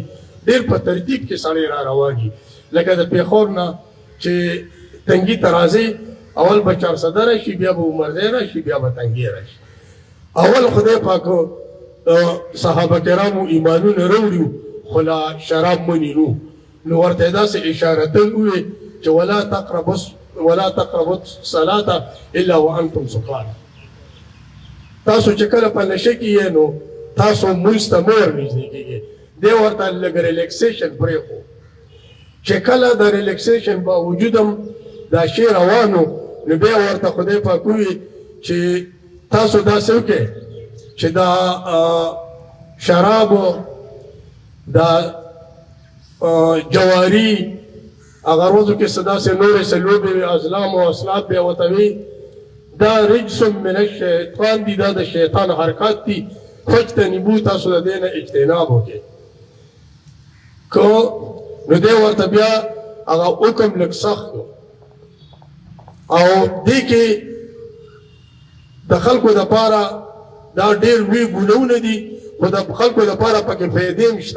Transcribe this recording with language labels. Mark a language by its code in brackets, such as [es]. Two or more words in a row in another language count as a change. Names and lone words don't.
[ps] ډېر په ترتیب کې سړی را رواني. لکه د پېښور نه چې تنګي ته راځي اول به 400 راشي بیا به عمرزی راشي بیا به تنګي راشي. اول خدای پاک صحابه کرامو ایمانونه راوړي خو لا شراب منینو. نو ورته یې داسې اشارتن وویل چې [ar] ولا تقربوا الصلاة الا وانتم سکارى. [ps] تاسو چې کله په نشه کې یې نو تاسو مونځ ته مه ورنږدې کېږئ. دی ورته لږ ریلیکسیشن پرېښو چې کله د ریلیکسیشن باوجود هم دا شی روانو نو بیا ورته خدای پاک ووایي چې تاسو داسې وکړئ چې دا شرابو دا جواري هغه روزو کې څه داسې نورې څه لوبې وي ازلام او اسلاب بیا ورته وي دا [ar] رجس من الشیطان [ps] دي دا د شیطان حرکات دي فاجتنبوه تاسو د دې نه اجتناب وکړئ. نو دی ورته بیا هغه حکم لږ سخت او دې کې د خلکو دپاره دا ډېر لوی ګناهونه دي خو د خلکو دپاره پکې فایدې هم شته.